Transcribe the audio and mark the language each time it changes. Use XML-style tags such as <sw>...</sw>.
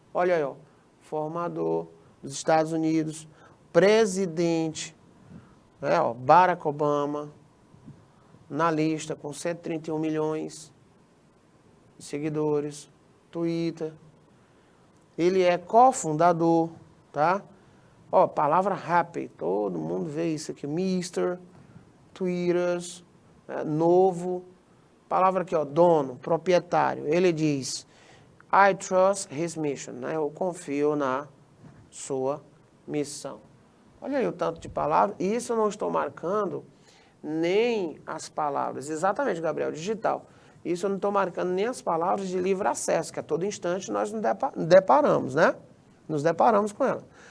<pt>Olha aí, ó, formador dos Estados Unidos, presidente, né, ó, Barack Obama, na lista com 131 milhões de seguidores, Twitter. Ele é cofundador, tá? Ó, palavra happy, todo mundo vê isso aqui, Mr. Twitters, novo. Palavra aqui, ó, dono, proprietário. Ele diz,</pt> <en>I trust his mission, né?</en> <pt>Eu confio na sua missão. Olha aí o tanto de palavras. E isso eu não estou marcando nem as palavras. Exatamente, Gabriel, digital. Isso eu não estou marcando nem as palavras de livre acesso, que a todo instante nós nos deparamos, né? Nos deparamos com ela.</pt>